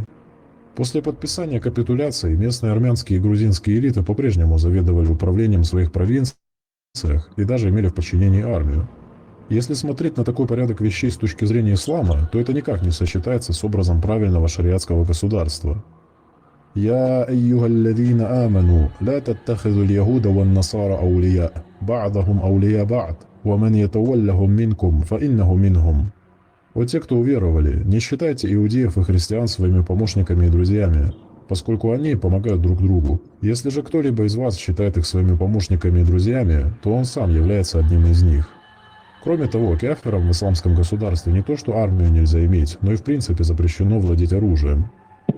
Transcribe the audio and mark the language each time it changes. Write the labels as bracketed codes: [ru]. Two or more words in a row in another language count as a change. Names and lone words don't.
[ru] После подписания капитуляции местные армянские и грузинские элиты по-прежнему заведовали управлением своих провинций и даже имели в подчинении армию. Если смотреть на такой порядок вещей с точки зрения ислама, то это никак не сочетается с образом правильного шариатского государства. [ar] «يا أيها الذين آمنوا لا تتخذوا اليهود والنصارى أولياء بعضهم أولياء بعض ومن يتولهم منكم فإنه منهم». [ru] «О те, кто уверовали, не считайте иудеев и христиан своими помощниками и друзьями, поскольку они помогают друг другу. Если же кто-либо из вас считает их своими помощниками и друзьями, то он сам является одним из них». Кроме того, кафирам в исламском государстве не то что армию нельзя иметь, но и в принципе запрещено владеть оружием.